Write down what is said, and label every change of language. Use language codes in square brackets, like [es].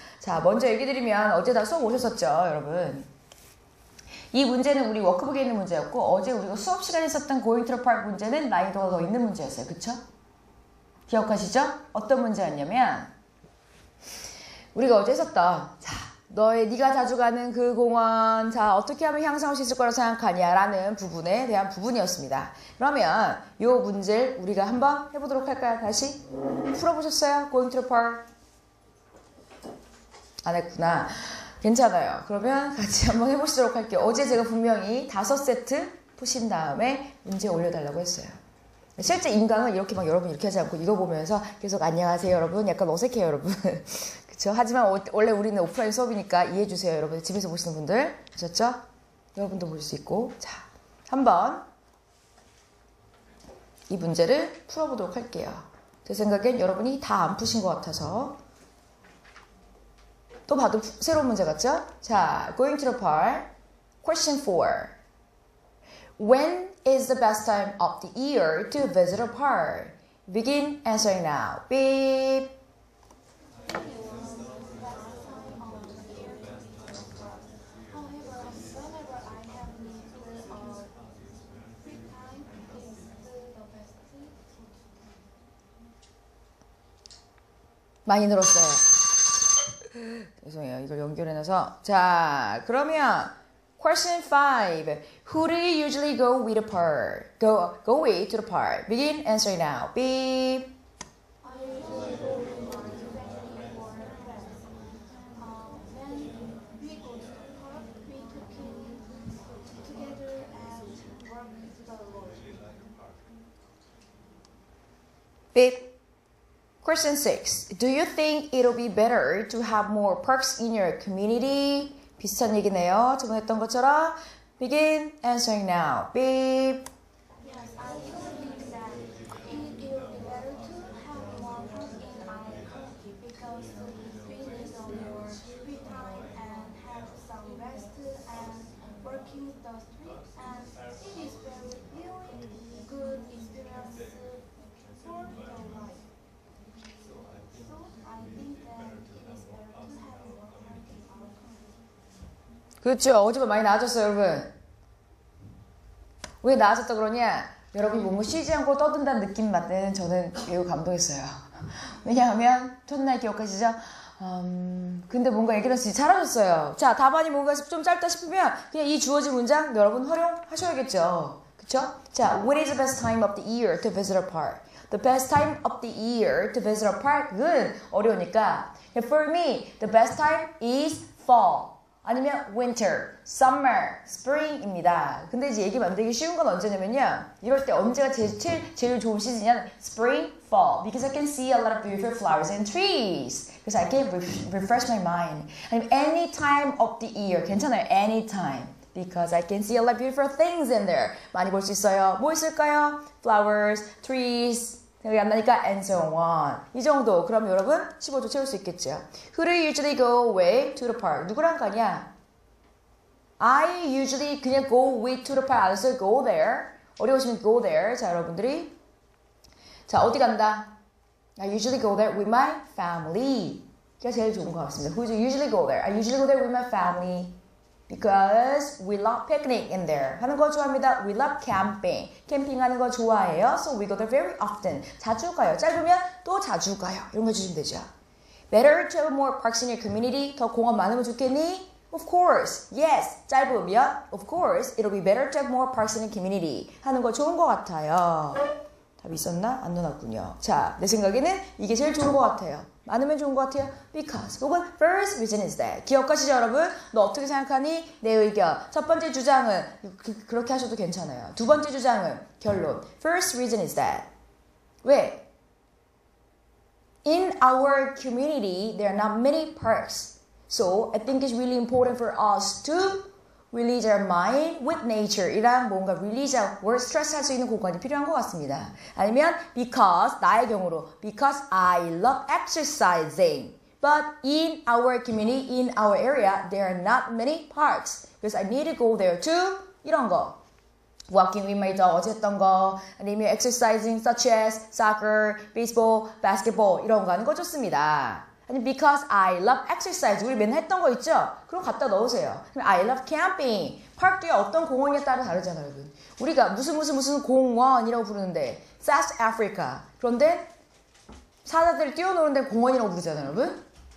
[ko] 자, 먼저 얘기 드리면 어제 다 수업 오셨었죠 여러분. 이 문제는 우리 워크북에 있는 문제였고 어제 우리가 수업 시간에 썼던 Going to the Park 문제는 난이도가 더 있는 문제였어요. 그쵸? 기억하시죠? 어떤 문제였냐면 우리가 어제 했었던 네가 자주 가는 그 공원 어떻게 하면 향상할 수 있을 거라고 생각하냐 라는 부분에 대한 부분이었습니다. 그러면 이 문제를 우리가 한번 해보도록 할까요? 다시 풀어보셨어요? Going to the Park 안 했구나. 괜찮아요. 그러면 같이 한번 해보시도록 할게요. 어제 제가 분명히 5세트 푸신 다음에 문제 올려달라고 했어요. 실제 인강은 이렇게 막 여러분 이렇게 하지 않고 이거 보면서 계속 안녕하세요 여러분 약간 어색해요 여러분. 그쵸? 하지만 원래 우리는 오프라인 수업이니까 이해해주세요 여러분. 집에서 보시는 분들 아셨죠? 여러분도 볼 수 있고. 자, 한번 이 문제를 풀어보도록 할게요. 제 생각엔 여러분이 다 안 푸신 것 같아서 또 봐도 새로운 문제 같죠? [en] 자, Going to the Park Question 4 When is the best time of the year to visit a park? Begin answering now. Beep. [ko] 많이 늘었어요. 죄송해요. 이걸 연결해놔서. 자, 그러면 Question 5. [en] Who do you usually go with the park? Go with to the park. Begin answering now. Beep. I usually go with my family or friends. When we go to the park, we cook together and work to the Lord. Beep. Question 6. Do you think it'll be better to have more parks in your community? [ko] 비슷한 얘기네요. 저번에 했던 것처럼. [en] Begin answering now. Beep. Yes, I think that it will be better to have more parks in our country because we need more free time and have some rest and working the street, and it is very really good experience for the life. So I think that it is better to have more parks in our country. [ko] 그렇죠. 어제보다 많이 나아졌어요, 여러분. 왜 나아졌다 그러냐? 여러분이 몸을 쉬지 않고 떠든다는 느낌 받는 저는 매우 감동했어요. 왜냐하면 첫날 기억하시죠? 근데 뭔가 얘기를 했으니 잘하셨어요. 자, 답안이 뭔가 좀 짧다 싶으면 그냥 이 주어진 문장 여러분 활용하셔야겠죠. 그쵸? [en] 자, What is the best time of the year to visit a park? The best time of the year to visit a park은 [ko] 어려우니까 [en] For me, the best time is fall. [ko] 아니면 winter, summer, spring입니다. 근데 이제 얘기 만들기 쉬운 건 언제냐면요. 이럴 때 언제가 제일 좋은 시즌이냐면 spring, fall. [en] Because I can see a lot of beautiful flowers and trees. Because I can refresh my mind. [ko] 아니면 [en] any time of the year. [ko] 괜찮아요. any time. [en] Because I can see a lot of beautiful things in there. [ko] 많이 볼 수 있어요. 뭐 있을까요? Flowers, trees. 생각이 안 나니까 [en] and so on. [ko] 이 정도. 그럼 여러분 15초 채울 수 있겠죠. [en] Who do you usually go with to the park? [ko] 누구랑 가냐? [en] I usually 그냥 go with to the park. [ko] 안 써요. [en] go there. [ko] 어려우시면 [en] go there. [ko] 자, 여러분들이. 자, 어디 간다? [en] I usually go there with my family. [ko] 이게 제일 좋은 것 같습니다. [en] Who do you usually go there? I usually go there with my family. Because we love picnic in there. [ko] 하는 거 좋아합니다. [en] We love camping. [ko] 캠핑하는 거 좋아해요. [en] So we go there very often. [ko] 자주 가요. 짧으면 또 자주 가요. 이런 거 해주시면 되죠. [en] Better to have more parks in your community. [ko] 더 공원 많으면 좋겠니? [en] Of course. Yes. 짧으면 of course it'll be better to have more parks in your community. [ko] 하는 거 좋은 것 같아요. 답이 있었나? 안 넣어놨군요. 자, 내 생각에는 이게 제일 좋은 것 같아요. 많으면 좋은 것 같아요. [en] Because [ko] 혹은 [en] first reason is that. [ko] 기억하시죠 여러분? 너 어떻게 생각하니? 내 의견. 첫 번째 주장은 그렇게 하셔도 괜찮아요. 두 번째 주장은 결론. [en] First reason is that. [ko] 왜? [en] In our community, there are not many parks. So, I think it's really important for us to release our mind with nature. [ko] 이랑 뭔가 release하고 스트레스 할 수 있는 공간이 필요한 것 같습니다. 아니면 [en] because, [ko] 나의 경우로 [en] because I love exercising. But in our community, in our area, there are not many parks. Because I need to go there too. [ko] 이런 거. [en] walking with my dog [ko] 어제 했던 거 아니면 [en] exercising such as soccer, baseball, basketball [ko] 이런 거 하는 거 좋습니다. 아니 [en] because I love exercise [ko] 우리 맨날 했던 거 있죠? 그럼 갖다 넣으세요. [en] I love camping [ko] 파크 뒤에 어떤 공원에 따라 다르잖아요 여러분. 우리가 무슨 공원이라고 부르는데 South Africa 그런데 사자들이 뛰어노는데 공원이라고 부르잖아요 여러분.